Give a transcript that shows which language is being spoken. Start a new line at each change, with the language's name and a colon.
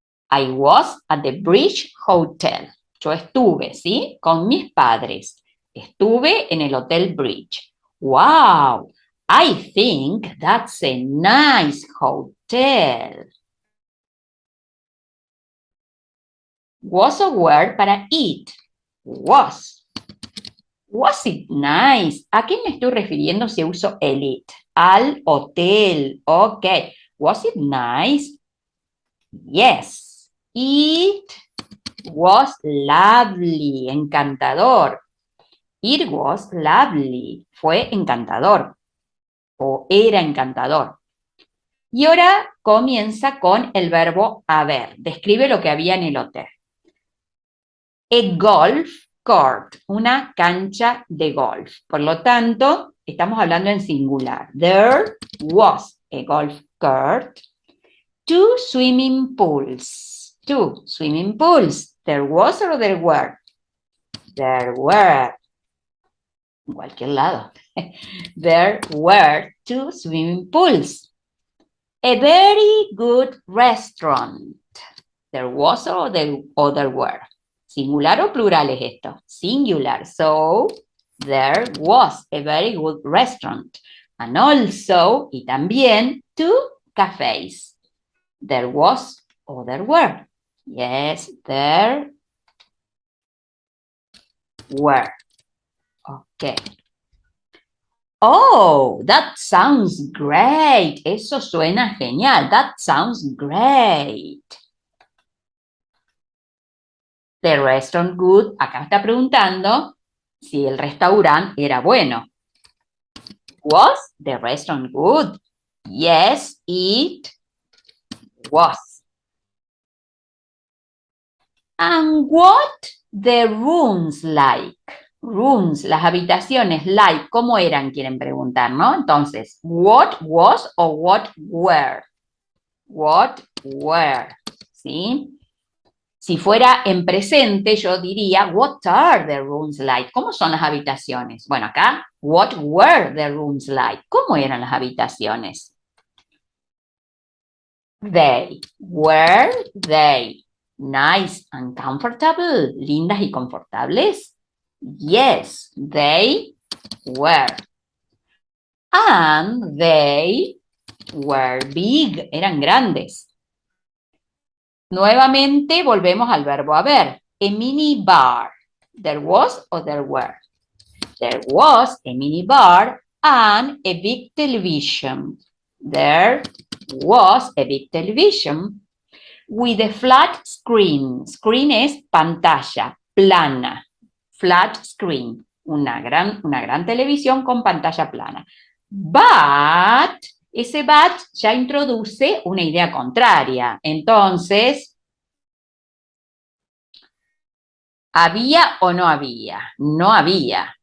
English: I was at the Bridge Hotel.
Spanish: Yo estuve, ¿sí? Con mis padres. Estuve en el Hotel Bridge.
English: Wow, I think that's a nice hotel.
Spanish: Was o were para it. Was.
English: Was it nice?
Spanish: ¿A qué me estoy refiriendo si uso el it? Al hotel.
English: Ok. Was it nice? Yes. It was lovely.
Spanish: Encantador.
English: It was lovely.
Spanish: Fue encantador. O era encantador. Y ahora comienza con el verbo haber. Describe lo que había en el hotel.
English: A golf court,
Spanish: una cancha de golf. Por lo tanto, estamos hablando en singular.
English: There was a golf court, two swimming pools. Two swimming pools. There was or there were? There were.
Spanish: En cualquier lado.
English: There were two swimming pools. A very good restaurant. There was or there were.
Spanish: ¿Singular o plural es esto? Singular.
English: So, there was a very good restaurant. And also,
Spanish: y también,
English: two cafes. There was or there were. Yes, there were. Okay. Oh, that sounds great.
Spanish: Eso suena genial.
English: That sounds great. The restaurant good,
Spanish: acá está preguntando si el restaurante era bueno.
English: Was the restaurant good? Yes, it was. And what the rooms like?
Spanish: Rooms, las habitaciones like, ¿cómo eran? Quieren preguntar, ¿no?
English: Entonces, what was o what were? What were,
Spanish: ¿sí? Si fuera en presente, yo diría,
English: what are the rooms like?
Spanish: ¿Cómo son las habitaciones? Bueno, acá,
English: what were the rooms like?
Spanish: ¿Cómo eran las habitaciones?
English: They. Were they nice and comfortable?
Spanish: ¿Lindas y confortables?
English: Yes, they were. And they were big.
Spanish: Eran grandes. Nuevamente volvemos al verbo haber.
English: A mini bar. There was or there were? There was a mini bar and a big television. There was a big television with a flat screen.
Spanish: Screen es pantalla, plana. Flat screen. Una gran televisión con pantalla plana. But ese but ya introduce una idea contraria. Entonces, ¿había o no había? No había.